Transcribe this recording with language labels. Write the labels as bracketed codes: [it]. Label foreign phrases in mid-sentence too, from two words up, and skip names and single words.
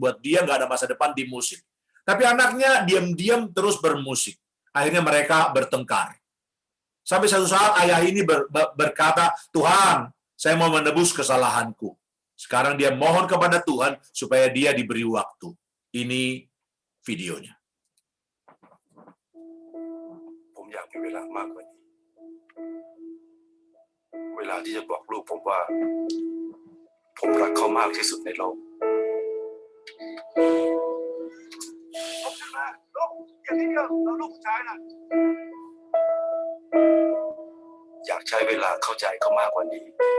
[id] Buat dia nggak ada masa depan di musik. Tapi anaknya diam-diam terus bermusik. Akhirnya mereka bertengkar. Sampai satu saat ayah ini berkata, Tuhan, saya mau menebus kesalahanku. Sekarang dia mohon kepada Tuhan supaya dia diberi waktu. Ini videonya. [th] ผมอยากมีเวลามากกว่านี้ เวลาที่จะบอกลูกผมว่า ผมรักเขามากที่สุดในโลก อยากใช้เวลาเข้าใจเขามากกว่านี้